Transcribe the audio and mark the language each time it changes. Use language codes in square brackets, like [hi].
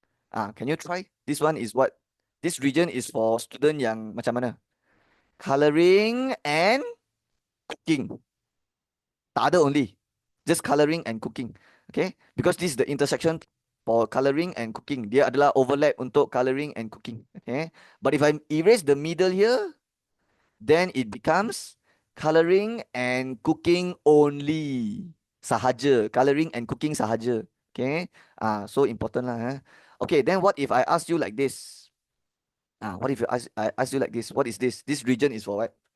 [en] Can you try? This one is what? This region is for student [ms] yang macam mana? [en] Coloring and cooking. [ms] Tak ada [en] only. Just coloring and cooking. Okay? Because this is the intersection for coloring and cooking. [ms] Dia adalah overlap untuk coloring and cooking. [en] Okay? But if I erase the middle here, then it becomes coloring and cooking only. [ms] Sahaja. [en] Coloring and cooking [ms] sahaja. [en] Okay? So important lah. Okay, then what if I ask you like this? What if I ask you like this? What is this? This region is for what?